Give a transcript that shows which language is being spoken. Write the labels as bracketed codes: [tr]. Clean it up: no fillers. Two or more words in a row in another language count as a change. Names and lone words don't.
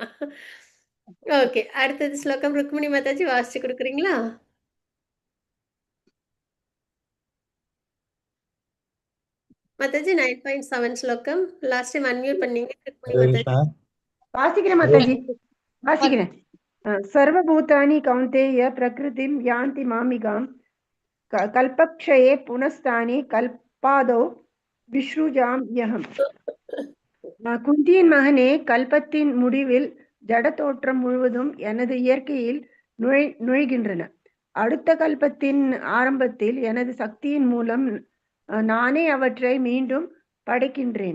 [ta] ஓகே, அடுத்தது ஸ்லோகம் ருக்மிணி மாதாஜி வாசிச்சு கொடுக்குறீங்களா? மாதாஜி 9.7 ஸ்லோகம். [en] last time [ta] அன்மியூட் பண்ணீங்க ருக்மிணி ஹரே மாதாஜி. கிருஷ்ணா. வாசிக்கிறேன் மாதாஜி, வாசிக்கிறேன். [sa] सर्वभूतानि कौन्तेय प्रकृतिं यान्ति मामिकाम् कल्पक्षये पुनस्तानि कल्पादौ विसृजाम्यहम्. [ta] குந்தியின் மகனே, கல்பத்தின் முடிவில் ஜட தோற்றம் முழுவதும் எனது இயற்கையில் நுழைகின்றன. அடுத்த கல்பத்தின் ஆரம்பத்தில் எனது சக்தியின் மூலம் நானே அவற்றை மீண்டும் படைக்கின்றேன்.